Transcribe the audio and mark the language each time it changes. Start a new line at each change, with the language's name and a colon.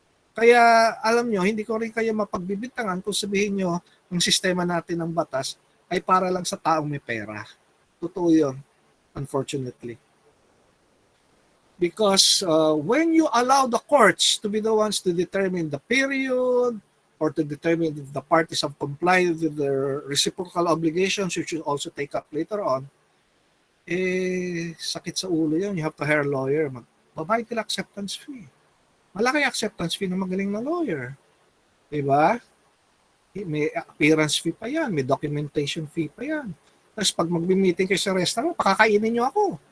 Filipino: Kaya alam nyo, hindi ko rin kayo mapagbibintangan kung sabihin nyo ang sistema natin ng batas ay para lang sa taong may pera. Totoo yun,
English: unfortunately. Because when you allow the courts to be the ones to determine the period or to determine if the parties have complied with their reciprocal obligations, which will also take up later on,
Filipino: sakit sa ulo yun.
English: You have to hire a lawyer.
Filipino: Magbabayad ka acceptance fee. Malaki acceptance fee ng magaling na lawyer. Diba? May appearance fee pa yan. May documentation fee pa yan. Tapos pag mag-meeting kayo sa restaurant, pakakainin nyo ako.